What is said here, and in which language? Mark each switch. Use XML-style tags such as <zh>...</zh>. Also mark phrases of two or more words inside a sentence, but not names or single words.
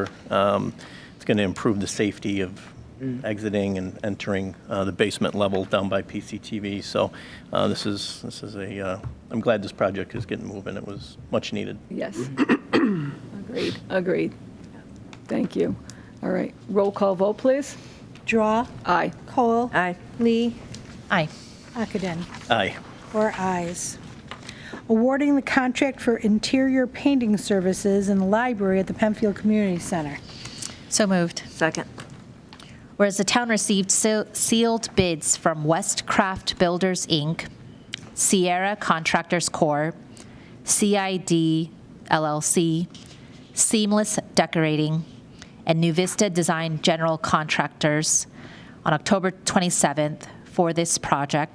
<en>It's going to improve the safety of exiting and entering the basement level down by PCTV. So this is I'm glad this project is getting moving. It was much needed. Yes. Agreed. Thank you. All right, roll call vote, please. Drawe. Aye. Kohl. Aye. Lee. Aye. Ockenden. Aye. 4 ayes. Awarding the contract for interior painting services in the library at the Penfield Community Center. So moved. Second. Whereas the town received sealed bids from Westcraft Builders, Inc., Sierra Contractors Corp., CID LLC, Seamless Decorating, and New Vista Design General Contractors on October 27th for this project.</en>